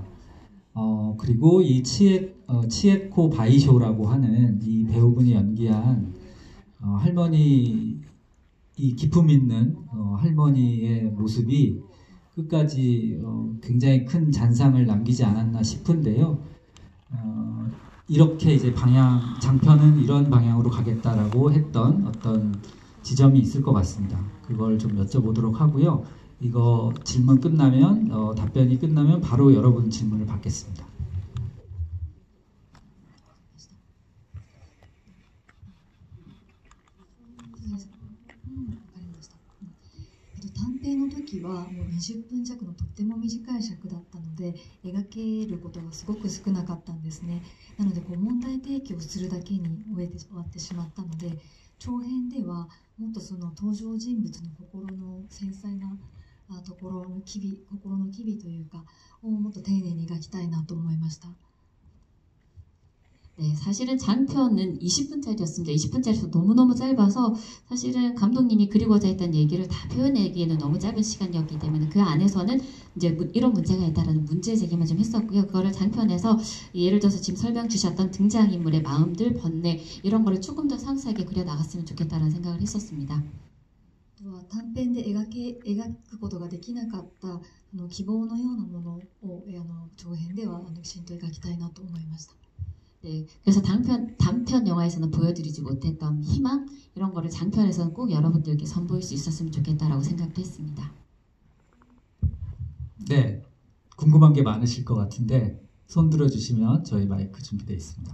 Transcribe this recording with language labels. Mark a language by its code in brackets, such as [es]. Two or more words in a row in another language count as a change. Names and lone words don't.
[ko] 그리고 이 치에코 바이쇼라고 하는 이 배우분이 연기한 할머니, 이 기품 있는 할머니의 모습이 끝까지 굉장히 큰 잔상을 남기지 않았나 싶은데요. 이렇게 이제 장편은 이런 방향으로 가겠다라고 했던 어떤 지점이 있을 것 같습니다. 그걸 좀 여쭤보도록 하고요. 이거 질문 끝나면 답변이 끝나면 바로 여러분 질문을 받겠습니다. [ja] 短編の時はもう20分弱のとっても短い尺だったので描けることがすごく少なかったんですね。なので問題提起をするだけに終わってしまったので長編ではもっとその登場人物の心の繊細なところの心の機微というかをもっと丁寧に描きたいなと思いました。 [ko] 네, 사실은 장편은 20분짜리였습니다. 20분짜리도 너무너무 짧아서 사실은 감독님이 그리고자 했던 얘기를 다 표현하기에는 너무 짧은 시간이었기 때문에 그 안에서는 이제 이런 문제가 있다라는 문제 제기만 좀 했었고요. 그거를 장편에서 예를 들어서 지금 설명 주셨던 등장인물의 마음들, 번뇌 이런 거를 조금 더 상세하게 그려 나갔으면 좋겠다라는 생각을 했었습니다. [ja] 短編で描くことができなかった希望のようなものを長編ではきちんと描きたいなと思いました。 [ko] 네, 그래서 단편 영화에서는 보여드리지 못했던 희망 이런 거를 장편에서는 꼭 여러분들께 선보일 수 있었으면 좋겠다라고 생각도 했습니다. 네, 궁금한 게 많으실 것 같은데 손 들어주시면 저희 마이크 준비되어 있습니다.